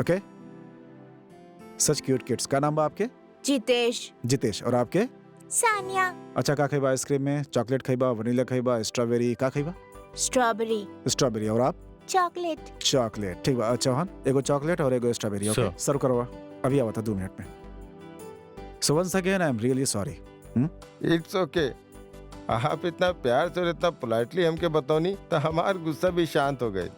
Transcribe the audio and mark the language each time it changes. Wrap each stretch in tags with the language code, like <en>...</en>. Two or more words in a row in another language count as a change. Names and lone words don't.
<bho>ओके।</bho> <en>Such cute kids.</en> <bho>का नाम बा आपके? जितेश। जितेश। और आपके? सानिया। अच्छा, का खाइबा आइसक्रीम में? चॉकलेट खाइबा, वनीला खाइबा, स्ट्रॉबेरी, का खाइबा? स्ट्रॉबेरी। स्ट्रॉबेरी। और आप? चॉकलेट। चॉकलेट, ठीक बा। चौहान, एगो चॉकलेट और एगो स्ट्रॉबेरी। ओके, Sir. सर्व करवा। अभी आवा था 2 मिनट में।</bho> <en>So once again I am really sorry. It's okay.</en> <bho>आप इतना प्यार से और इतना पोलाइटली हमके बताओनी तो हमार गुस्सा भी शांत हो गए।</bho>